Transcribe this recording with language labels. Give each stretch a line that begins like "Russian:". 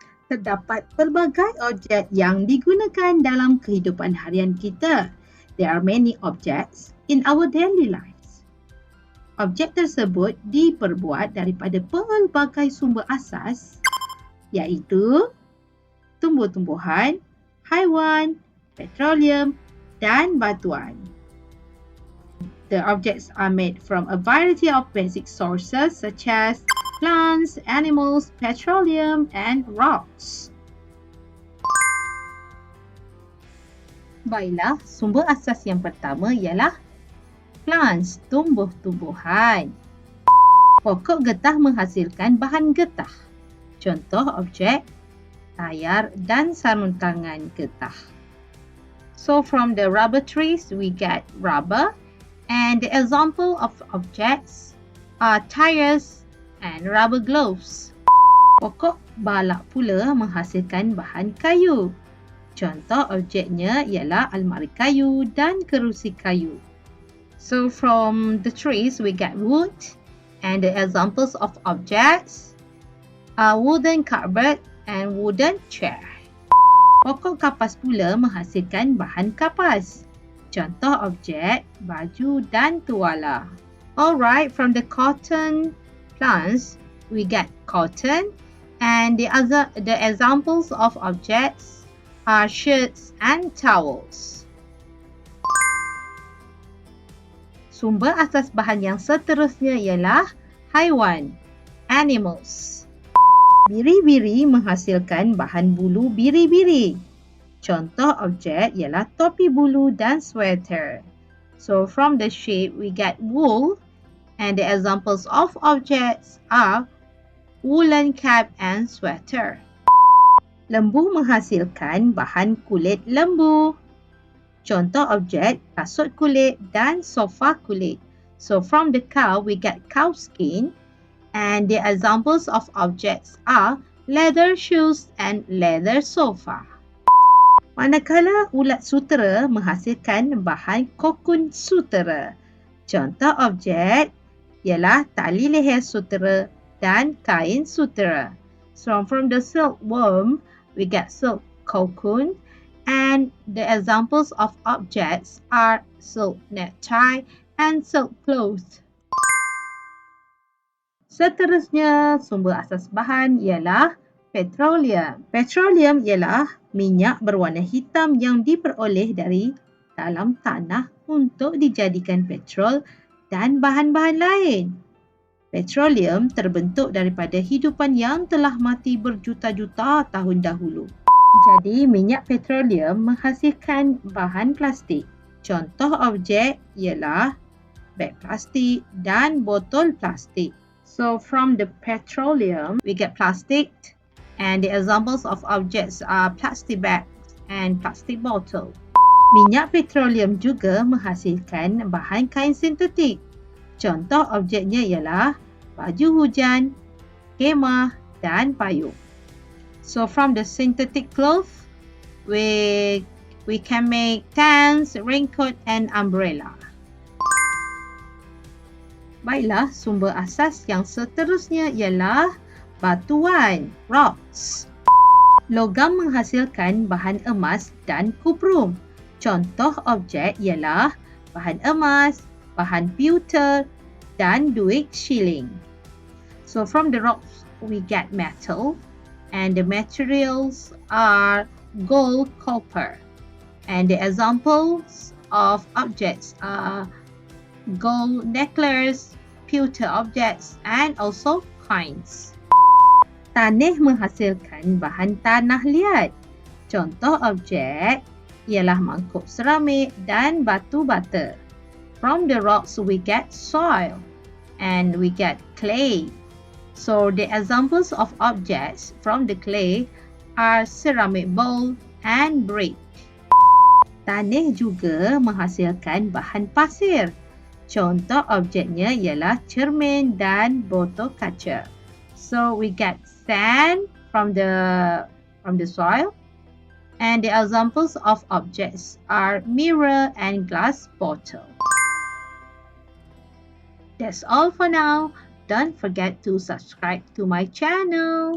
Malay: Terdapat pelbagai objek yang digunakan dalam kehidupan harian kita.
English: There are many objects in our daily lives.
Malay: Objek tersebut diperbuat daripada pelbagai sumber asas, iaitu tumbuh-tumbuhan, haiwan, petroleum dan batuan.
English: The objects are made from a variety of basic sources such as plants, animals, petroleum and rocks.
Malay: Baiklah, sumber asas yang pertama ialah plants, tumbuh-tumbuhan. Pokok getah menghasilkan bahan getah. Contoh objek, tayar dan sarung tangan getah.
English: So from the rubber trees, we get rubber. And the example of objects are tires and rubber gloves.
Malay: Pokok balak pula menghasilkan bahan kayu. Contoh objeknya ialah almari kayu dan kerusi kayu.
English: So from the trees we get wood, and the examples of objects are wooden cupboard and wooden chair.
Malay: Pokok kapas pula menghasilkan bahan kapas. Contoh objek, baju dan tuala.
English: Alright, from the cotton plants, we get cotton, and the examples of objects are shirts and towels.
Malay: Sumber asas bahan yang seterusnya ialah haiwan, animals. Biri-biri menghasilkan bahan bulu biri-biri. Contoh objek ialah topi bulu dan sweater.
English: So from the shape we get wool, and the examples of objects are woolen cap and sweater.
Malay: Lembu menghasilkan bahan kulit lembu. Contoh objek kasut kulit dan sofa kulit.
English: So from the cow we get cow skin, and the examples of objects are leather shoes and leather sofa.
Malay: Manakala ulat sutera menghasilkan bahan kokun sutera. Contoh objek ialah tali leher sutera dan kain sutera.
English: So from the silkworm, we get silk cocoon, and the examples of objects are silk necktie and silk cloth.
Malay: Seterusnya, sumber asas bahan ialah petroleum. Petroleum ialah minyak berwarna hitam yang diperoleh dari dalam tanah untuk dijadikan petrol dan bahan-bahan lain. Petroleum terbentuk daripada hidupan yang telah mati berjuta-juta tahun dahulu. Jadi, minyak petroleum menghasilkan bahan plastik. Contoh objek ialah beg plastik dan botol plastik.
English: So, from the petroleum, we get plastic, and the examples of objects are plastic bags and plastic bottle.
Malay: Minyak petroleum juga menghasilkan bahan kain sintetik. Contoh objeknya ialah baju hujan, kemah dan payung.
English: So from the synthetic cloth, we can make tents, raincoat and umbrella.
Malay: Baiklah, sumber asas yang seterusnya ialah batuan, rocks. Logam menghasilkan bahan emas dan kuprum. Contoh objek ialah bahan emas, bahan pewter dan duit shilling.
English: So from the rocks we get metal, and the materials are gold, copper. And the examples of objects are gold necklace, pewter objects and also coins.
Malay: Tanah menghasilkan bahan tanah liat. Contoh objek ialah mangkuk seramik dan batu bata.
English: From the rocks we get soil and we get clay. So the examples of objects from the clay are ceramic bowl and brick.
Malay: Tanah juga menghasilkan bahan pasir. Contoh objeknya ialah cermin dan botol kaca.
English: So we get sand from the soil, And the examples of objects are mirror and glass bottle. That's all for now. Don't forget to subscribe to my channel.